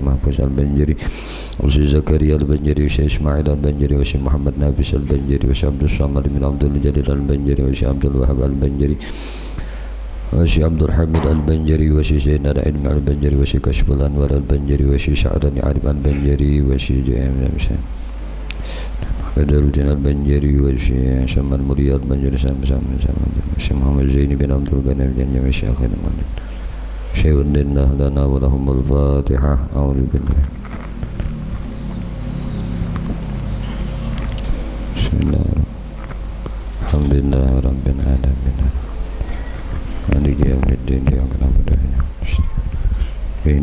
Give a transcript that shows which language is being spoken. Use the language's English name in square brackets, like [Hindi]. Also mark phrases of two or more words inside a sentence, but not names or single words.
[Arabic] Mahfuz Al-Banjari wa Syekh Zakaria Al-Banjari wa Syekh Ismail Al-Banjari wa Syekh Muhammad Nafis Al-Banjari wa Syekh Abdul Samad bin Abdul Jalil Al-Banjari wa Syekh Abdul Wahab Al-Banjari wa Syekh Abdul Hamid Al-Banjari wa Syekh Zainal Ilmi Al-Banjari wa Syekh Kashful Anwar Al-Banjari wa Syekh Sya'rani Arif Al-Banjari wa Syekh Badaruddin Al-Banjari wa Syekh Syamal Muria Al-Banjari sama-sama Syekh Muhammad Zaini bin Abdul Ghani bin Syekh Khidmat Syekhuddin لنا ولهم الفاتحة. أعوذ بالله بسم الله الرحمن الرحيم. الحمد لله رب العالمين مالك يوم الدين إياك نعبد وإياك نستعين.